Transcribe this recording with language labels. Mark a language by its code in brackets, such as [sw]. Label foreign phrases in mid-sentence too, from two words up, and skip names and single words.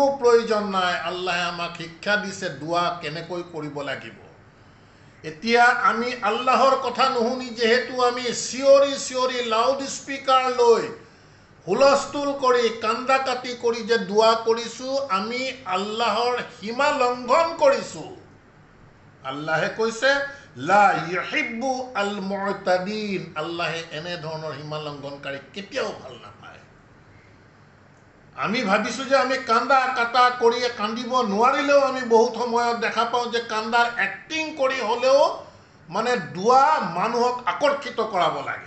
[as] প্ৰয়োজন নাই আল্লাহে আমাক শিক্ষা দিছে দোৱা কেনেকৈ কৰিব লাগিব এতিয়া আমি আল্লাহৰ কথা নুশুনি যেহেতু আমি চিঞৰি চিঞৰি [en] loud speaker [as] লৈ হুলস্থুল কৰি কান্দা কাটি কৰি যে দোৱা কৰিছোঁ আমি আল্লাহৰ সীমা লংঘন কৰিছোঁ আল্লাহে কৈছে [ar] لا يحب المعتدين, [as] আল্লাহে এনে ধৰণৰ সীমা লংঘনকাৰী কেতিয়াও ভাল নাপায়। আমি ভাবিছোঁ যে আমি কান্দা কাটা কৰি কান্দিব নোৱাৰিলেও আমি বহুত সময়ত দেখা পাওঁ যে কান্দাৰ এক্টিং কৰি হ'লেও মানে দুৱা মানুহক আকৰ্ষিত কৰাব লাগে।